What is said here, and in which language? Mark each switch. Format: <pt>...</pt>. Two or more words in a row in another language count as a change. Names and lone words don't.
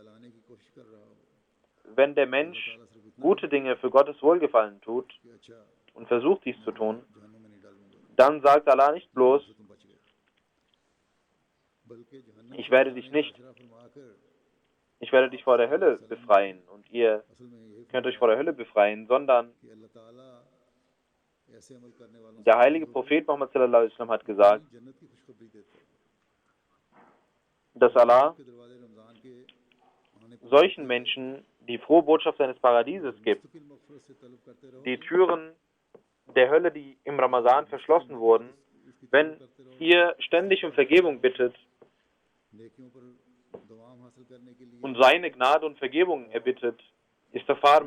<de>Wenn der Mensch gute Dinge für Gottes Wohlgefallen tut und versucht dies zu tun, dann sagt Allah nicht bloß, ich werde dich nicht ich werde dich vor der Hölle befreien und ihr könnt euch vor der Hölle befreien, sondern der heilige Prophet Muhammad</de> <ar>صلى الله عليه وسلم</ar> <de>hat gesagt, dass Allah solchen Menschen die frohe Botschaft seines Paradieses gibt. Die Türen der Hölle, die im Ramazan verschlossen wurden, wenn ihr ständig um Vergebung bittet und seine Gnade und Vergebung erbittet, Istighfar</de>